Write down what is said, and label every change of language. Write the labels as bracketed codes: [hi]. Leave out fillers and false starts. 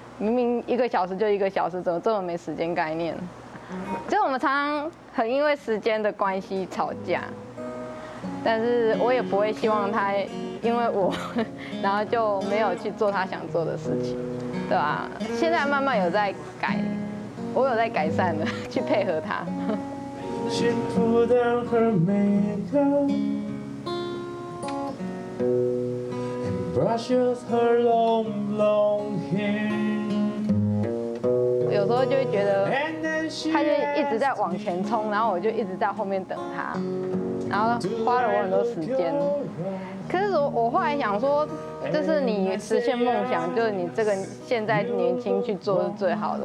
[zh] 明明1个小时就1个小时，怎么这么没时间概念？就我们常常很因为时间的关系吵架，但是我也不会希望他因为我，然后就没有去做他想做的事情，对吧？现在慢慢有在改，我有在改善了，去配合他。 [en] She put on her makeup and brushes her long hair. [zh] 有时候就会觉得，他就一直在往前冲，然后我就一直在后面等他，然后花了我很多时间。可是我后来想说，这是你实现梦想，就是你这个现在年轻去做是最好的。